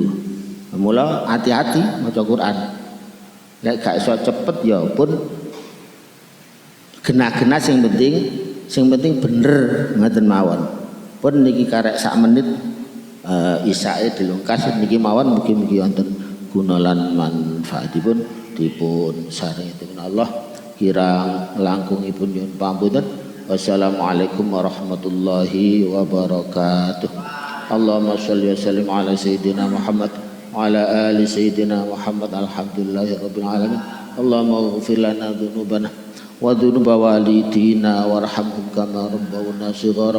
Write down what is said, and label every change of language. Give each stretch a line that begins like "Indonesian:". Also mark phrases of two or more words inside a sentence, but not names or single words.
Javanese: Mula hati-hati maca Quran. Lek gak iso cepet ya pun genah-genah sing penting bener ngoten mawon. Pun niki karek sak menit isae dilungkas niki mawon mugi-mugi wonten guna lan manfaatipun dipun sarengaken Allah kirang langkungipun nyuwun pampunten.
Arabic: والسلام عليكم ورحمة الله وبركاته. اللهم صل وسلم على سيدنا محمد وعلى آل سيدنا محمد wa ala ali sayyidina Muhammad. الحمد لله رب العالمين اللهم اغفر لنا ذنوبنا وذنوب والدينا وارحمهم كما ربونا صغارا.